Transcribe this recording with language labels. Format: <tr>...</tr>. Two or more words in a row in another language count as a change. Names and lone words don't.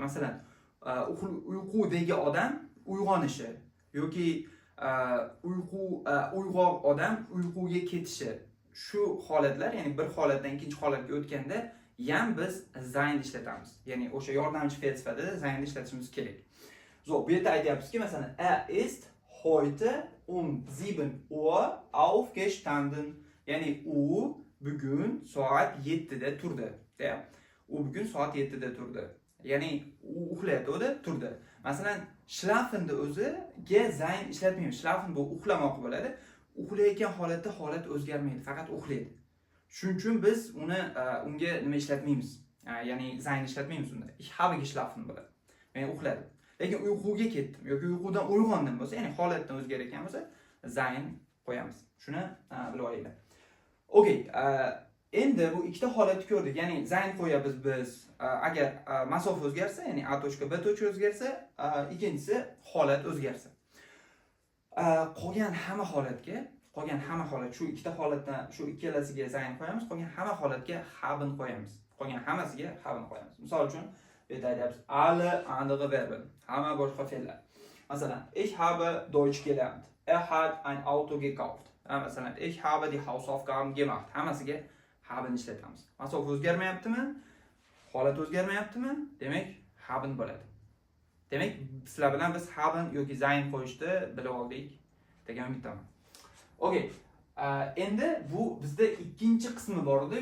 <uz>Masalan, uyqudagi odam uyg'onishi yoki uyg'oq odam uyquga ketishi. Shu holatlar, ya'ni bir holatdan ikkinchi holatga o'tganda ham biz sein ishlatamiz. Ya'ni o'sha yordamchi fe'l sifatida sein ishlatishimiz kerak. Bu yerda aytyapmizki, masalan,</uz> <de>ist heute um 7 Uhr aufgestanden.</de> <uz>Ya'ni u bugun soat 7da turdi. U bugun soat 7da turdi. Ya'ni u uxlayotdi, turdi. Masalan, schlafenni o'ziga sein ishlatmaymiz. Schlafen bu uxlamoq bo'ladi. Uxlayotgan holatda holat o'zgarmaydi, faqat uxlaydi. Shuning uchun biz unga nima ishlatmaymiz? Ya'ni sein ishlatmaymiz unda.</uz> <de>Ich habe geschlafen</de> <uz>bo'ladi. Men uxladim. Lekin uyquga ketdim yoki uyqudan uyg'ondim bo'lsa, ya'ni holatdan o'zgarayotgan bo'lsa, sein qo'yamiz. Shuni bilib olinglar. Okay, endi bu ikkita holatni ko'rdik. Ya'ni sein qo'yamiz biz agar masofa o'zgarsa, ya'ni A tochka B tochka o'zgarsa, ikkinchisi holat o'zgarsa. Qolgan hamma holat shu ikkita holatdan shu ikkalasiga sein qo'yamiz, qolgan hamma holatga haben qo'yamiz. Qolgan hammasiga haben qo'yamiz. Misol uchun bu yerda aytyapmiz</uz> <de>alle andere Verben,</de> <uz>hamma boshqa fe'llar. Masalan,</uz> <de>ich habe Deutsch gelernt. Hat ein Auto gekauft. Masalan, ich habe die Hausaufgaben gemacht.</de> <uz>Hammasiga haben ishlatamiz. Masofa o'zgarmayaptimi? Holat o'zgarmayaptimi? Demak, haben bo'ladi. Demak, sizlar bilan biz haben yoki sein qo'yishni bilib oldik degan umiddaman. Okay. Endi bu bizda ikkinchi qismi bor edi.</uz>